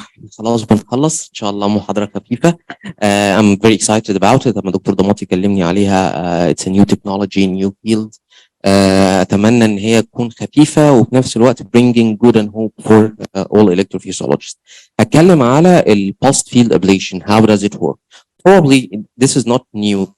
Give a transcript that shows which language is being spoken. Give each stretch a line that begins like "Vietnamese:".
Arabic: خلاص بنخلص ان شاء الله محاضرة خفيفة.
English: I'm very excited about it.
Arabic: لما دكتور ضماطي كلمني عليها
English: it's a new technology, new field.
Arabic: اتمنى ان هي تكون خفيفة وفي نفس الوقت
English: bringing good and hope for all electrophysiologists.
Arabic: هتكلم على ال
English: pulsed field ablation. How does it work? Probably this is not new.